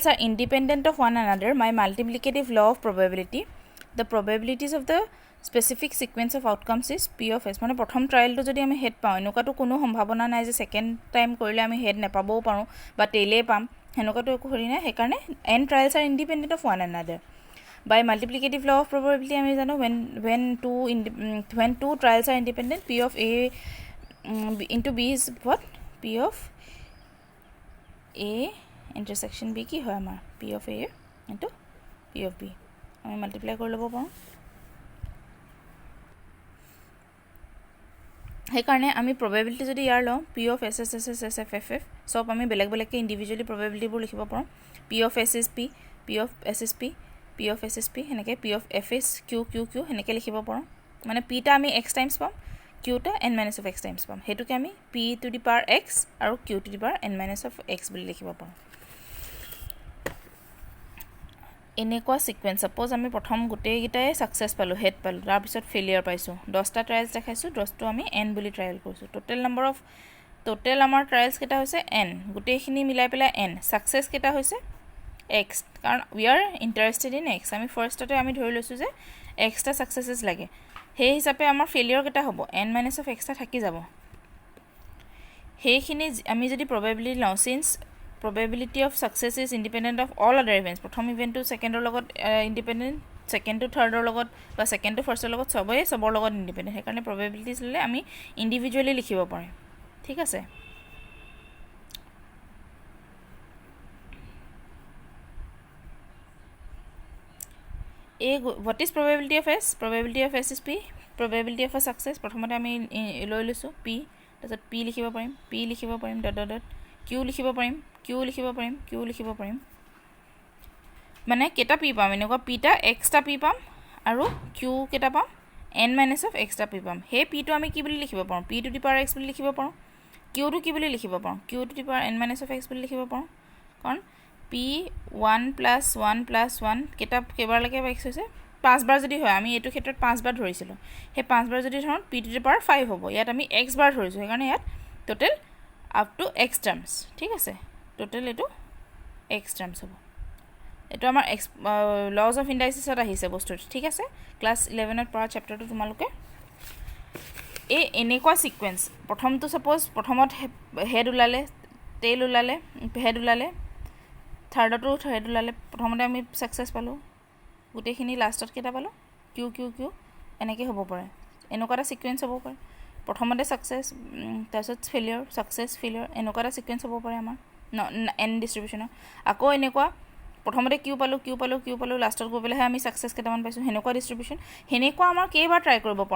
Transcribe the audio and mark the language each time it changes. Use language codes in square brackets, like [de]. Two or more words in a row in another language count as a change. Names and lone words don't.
[en] are independent of one another my multiplicative law of probability the probabilities of the specific sequence of outcomes is p of s [as] মানে প্ৰথম ট্রায়াল তো যদি আমি হেড পাও এনেকুৱাটো কোনো সম্ভাৱনা নাই যে [en] second time [as] কৰিলে আমি হেড নেপাবও পাৰো বা টেলে পাম হেনুকাটো একো হৰি নাই হেকাৰণে [en] n trials are independent of one another by multiplicative law of probability [as] আমি জানো [en] when two trials are independent p of a into b is what p of a intersection b [as] কি হয় আমাৰ [en] p of a into p of b [as] আমি মাল্টিপ্লাই কৰি লব পাৰো হেকাৰণে আমি probability যদি ইয়াৰ লওঁ [en] p of s s s s s f f f [as] সব আমি বেলেগ বেলেগকে ইন্ডিভিজুয়ালি probability বোৰ লিখিব পাৰো [en] p of s is p p of s is p [as] p of s is p হেনেকে [en] p of f is q q q [as] হেনেকে লিখিব পাৰো মানে p টা আমি [en] x times [as] পাম q টা [en] n minus of x times [as] পাম হেতুকে আমি [en] p to the power x আৰু q to the power n minus of x [as] বুলি লিখিব পাৰো এনেকুৱা [en] sequence suppose [as] আমি প্ৰথম গোটেইকেইটাই সাকসেস পালো হেড পালো তাৰ পিছত ফেলিয়াৰ পাইছো 10টা ট্ৰায়ালছ দেখাইছো 10টো আমি n বুলি ট্ৰায়াল কৰিছো টোটেল আমাৰ ট্ৰায়ালছ কেটা হৈছে n গোটেইখিনি মিলাই পেলাই n সাকসেস কেটা হৈছে x কাৰণ [en] we are interested in x [as] আমি ফাৰ্ষ্টতে আমি ধৰি লৈছো যে x টা সাকসেসেস লাগে সেই হিচাপে আমাৰ ফেলিয়াৰ কেটা হ'ব n - x টা থাকি যাব সেইখিনি আমি যদি probability লওঁ [en] since probability of success is independent of all other events [as] প্ৰথম ইভেন্ট [en] to second [as] ৰ লগত independent [en] second to third [as] ৰ লগত বা [en] second to first [as] ৰ লগত সবৰ লগত independent সেইকাৰণে probabilities ললে আমি individually লিখিব পাৰিম ঠিক আছে [en] what is probability of s is p probability of a success [as] প্ৰথমতে আমি লৈ লৈছো p তাৰপিছত p লিখিব পাৰিম ডট q লিখিব পাৰিম মানে কেটা p পাম এনেকুৱা p টা x টা p পাম আৰু q কেটা পাম n - x টা p পাম হে p টো আমি কি বুলি লিখিব পাৰো p [en] to the power x [as] বুলি লিখিব পাৰো q টো কি বুলি লিখিব পাৰো [en] q to the power n - x [as] বুলি লিখিব পাৰো কাৰণ p 1 + 1 + 1 কেটা কেবাৰ লাগে x হৈছে 5 বাৰ যদি হয় আমি এটো ক্ষেত্ৰত 5 বাৰ ধৰিছিলো হে 5 বাৰ যদি ধৰন [en] p to the power 5 [as] হ'ব ইয়াত আমি x বাৰ ধৰিছো সেইকাৰণে ইয়াত টোটেল [en] up to x terms [as] ঠিক আছে টোটেল এটো [en] x terms [as] হ'ব এটো আমাৰ [en] laws of indices [as] ত আহিছে বস্তু ঠিক আছে ক্লাস 11 ত পঢ়া চ্যাপ্টাৰটো তোমালোকে এনেকুৱা সিকোয়েন্স প্ৰথমটো সাপোজ প্ৰথমত হেড উলালে টেইল উলালে হেড উলালে থাৰ্ডটো হেড উলালে প্ৰথমতে আমি সাকসেস পালো গুটেখিনি লাষ্টত কেটা পালো q এনেকৈ হ'ব পাৰে এনেকুৱা এটা সিকোয়েন্স হ'ব পাৰে প্ৰথমতে সাকসেস তাৰপিছত ফেলিয়াৰ সাকসেস ফেলিয়াৰ এনেকুৱা এটা সিকোয়েন্স হ'ব পাৰে আমাৰ n ডিস্ট্ৰিবিউচন আকৌ এনেকুৱা প্ৰথমতে q পালো লাষ্টত গৈ পেলাই আমি সাকসেস কেটামান পাইছো হেনেকুৱা ডিস্ট্ৰিবিউচন হেনেকুৱা আমাৰ কেইবাৰ ট্ৰাই কৰিব পাৰো